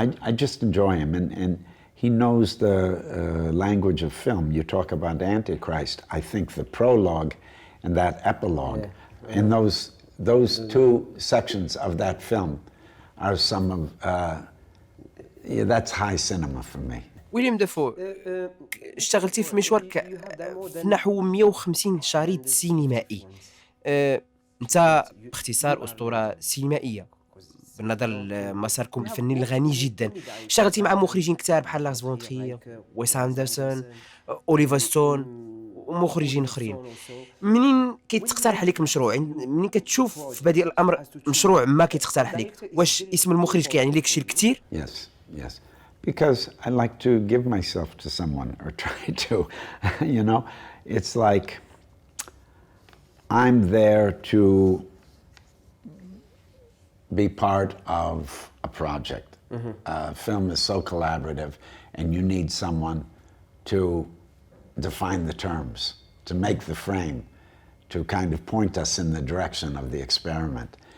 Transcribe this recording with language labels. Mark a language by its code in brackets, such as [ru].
[en] I just enjoy him, and he knows the language of film. You talk about Antichrist. I think the prologue and that epilogue, and those 2 sections of that film are some of that's high cinema for me. [ar] ويليام دافو، اشتغلتي في مشوارك في نحو 150 شريط سينمائي. انت باختصار أسطورة سينمائية بالنظر لمساركم الفني الغني جدا. اشتغلتي مع مخرجين كتار بحال لارس فون ترير، ويس أندرسون، أوليفر ستون ومخرجين اخرين. منين كيتقترح عليك مشروع، منين كتشوف في بديل الامر مشروع ما كيتقترح عليك، واش اسم المخرج كيعني لك شي كثير؟ [en] Yes. Because I like to give myself to someone, or try to. You know, it's like I'm there to be part of a project. Film is so collaborative, and you need someone to define the terms, to make the frame, to kind of point us in the direction of the experiment.